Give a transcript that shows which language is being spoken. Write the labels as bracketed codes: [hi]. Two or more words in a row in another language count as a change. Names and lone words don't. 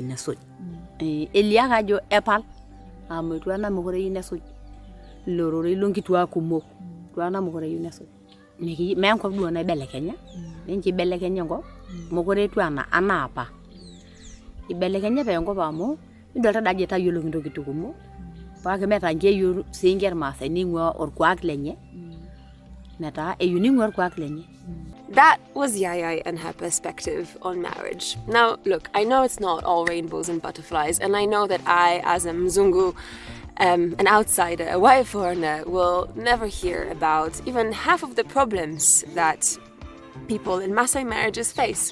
[mas] nesuj eliaka jo epal amu tu ana mukore yu nesuj lorore lonkitua kumok tu ana mukore yu nesuj niki menkop duo na belekenya nenki belekenya ngo mukore tu ana apa ibelekenya pe ngo amu idolta daje tayiolo kintoki tukumo paake meta ngeyu singer Maasai ningwa orkwak lenye meta eyuni orkwak lenye. [en] That was Yayai and her perspective on marriage. Now, look, I know it's not all rainbows and butterflies, and I know that I, as a Mzungu, an outsider, a white foreigner, will never hear about even half of the problems that people in Maasai marriages face.